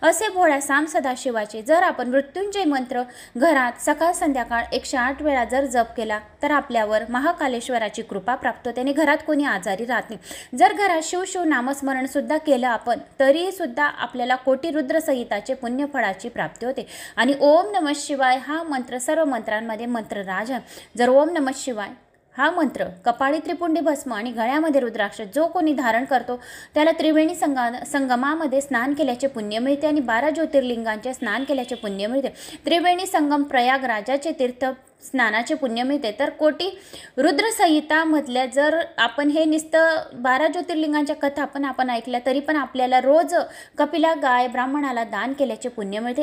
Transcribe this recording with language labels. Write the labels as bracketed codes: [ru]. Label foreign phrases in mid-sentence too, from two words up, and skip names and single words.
[mr] असे भोळ्या साम सदाशिवाचे जर आपण मृत्युंजय मंत्र घरात सकाळ संध्याकाळ 108 वेळा जर जप केला तर आपल्यावर महाकालेश्वराची कृपा प्राप्त होते आणि घरात कोणी आजारी राहत नाही। जर घरात शिव शिव नामस्मरण सुद्धा केलं आपण तरी सुद्धा आपल्याला कोटी रुद्र संहिताचे पुण्यफळाची प्राप्ती होते। आणि [sa] ओम नमः शिवाय [mr] हा मंत्र सर्व मंत्रांमध्ये मंत्रराज आहे। जर [sa] ओम नमः शिवाय [mr] हा मंत्र कपाळी त्रिपुंडी भस्म आणि गळ्यामध्ये रुद्राक्ष जो कोणी धारण करतो त्याला त्रिवेणी संगमामध्ये स्नान केल्याचे पुण्य मिळते आणि 12 ज्योतिर्लिंगांचे स्नान केल्याचे पुण्य मिळते। त्रिवेणी संगम प्रयागराजाचे तीर्थ स्नानाचे पुण्य मिळते। तर कोटी रुद्रसंहितामधल्या जर आपण हे नुसतं 12 ज्योतिर्लिंगांच्या कथा पण आपण ऐकल्या तरी पण आपल्याला रोज कपिला गाय ब्राह्मणाला दान केल्याचे पुण्य मिळते।